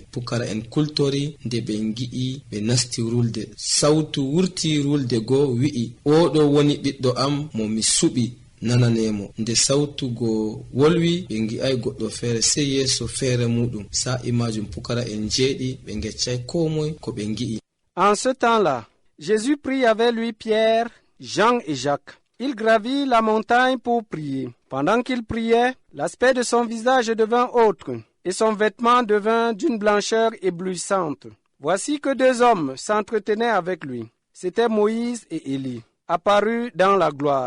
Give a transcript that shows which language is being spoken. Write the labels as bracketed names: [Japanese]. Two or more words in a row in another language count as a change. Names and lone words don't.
[Fula] Pukara en kultori, nde ɓe gi'i ɓe nasti rulde. Sawtu wurti rulde go wi'i, oɗo woni ɓiɗɗo am mo mi suɓi, nananemo. Nde sawtu go wolwi, ɓe gi'ay goɗɗo feere sey yeeso feere muɗum. Sa'i majum pukara en jeeɗi ɓe geccay ko moy ko ɓe gi'i. [French] En ce temps-là, Jésus prit avec lui Pierre, Jean et Jacques. Il gravit la montagne pour prier. Pendant qu'il priait, l'aspect de son visage devint autre, et son vêtement devint d'une blancheur éblouissante. Voici que deux hommes s'entretenaient avec lui. C'étaient Moïse et Élie, apparus dans la gloire.